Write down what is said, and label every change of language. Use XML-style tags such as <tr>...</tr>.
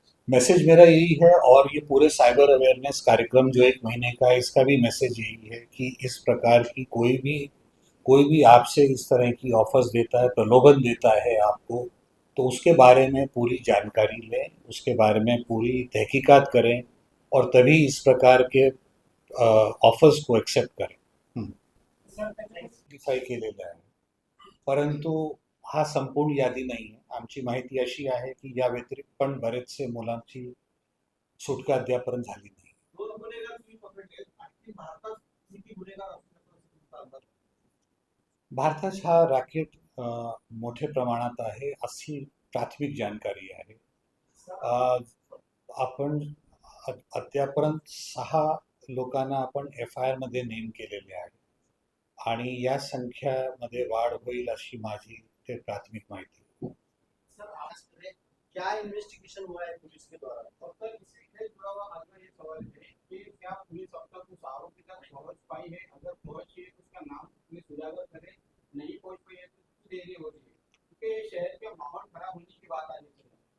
<hi>Message मेरा यही है और ये पूरे साइबर अवेयरनेस कार्यक्रम जो 1 महीने का है इसका भी मैसेज यही है कि इस प्रकार की कोई भी आपसे इस तरह की ऑफर्स देता है, प्रलोभन देता है आपको, तो उसके बारे में पूरी जानकारी लें, उसके बारे में पूरी तहकीकात करें और तभी इस प्रकार के ऑफर्स को एक्सेप्ट करें।</hi> <mr>व्हेरीफाय केलेलं आहे, परंतु हा संपूर्ण यादी नाही आहे। आमची माहिती अशी आहे की या व्यतिरिक्त पण बरेचसे मुलांची सुटका अद्यापर्यंत झाली नाही। दोन गुन्हेगार तुम्ही पकडले, आणखी भारतात किती गुन्हेगार असू शकतात? भारतात हा रॅकेट मोठ्या प्रमाणात आहे अशी प्राथमिक जानकारी आहे। आपण अद्यापर्यंत 6 लोकांना आपण FIR मध्ये नेम केलेले आहे आणि या संख्यामध्ये वाढ होईल अशी माझी ते प्राथमिक माहिती आहे।</mr> <hi>सर आज क्या इन्वेस्टिगेशन हुआ है पुलिस के द्वारा? अब तक इससे जुड़ा हुआ आज का ये सवाल है कि क्या पुलिस अब तक उस आरोपी तक पहुंच पाई है? अगर पहुंची है तो उसका नाम पुलिस उजागर करे, नहीं पहुंच पाई है तो देरी हो रही है क्योंकि शहर का माहौल खराब होने की बात आ रही है।</hi>